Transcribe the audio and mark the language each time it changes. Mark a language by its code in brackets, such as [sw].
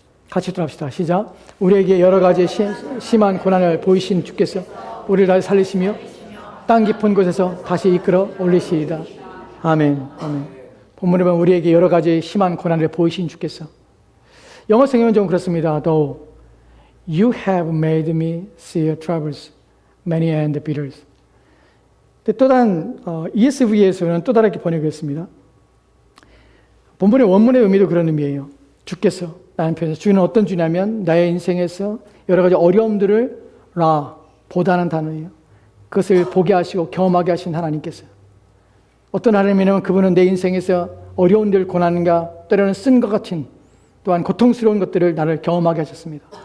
[ko] 같이 들어갑시다. 시작. 우리에게 여러 가지 심한 고난을 보이신 주께서 우리를 다시 살리시며 땅 깊은 곳에서 다시 이끌어 올리시이다. 아멘. 아멘. 본문에 보면 우리에게 여러 가지 심한 고난을 보이신 주께서. 영어 성경은 좀 그렇습니다. [en] Though you have made me see your troubles, many and bitter. [ko] 또 다른 ESV에서는 또 다르게 번역했습니다. 본문의 원문의 의미도 그런 의미예요. 주께서 라는 표현에서 주는 어떤 주냐면 나의 인생에서 여러 가지 어려움들을 보다는 단어예요. 그것을 보게 하시고 경험하게 하신 하나님께서. 어떤 하나님이냐면 그분은 내 인생에서 어려운 일, 고난과 때로는 쓴 것 같은 또한 고통스러운 것들을 나를 경험하게 하셨습니다.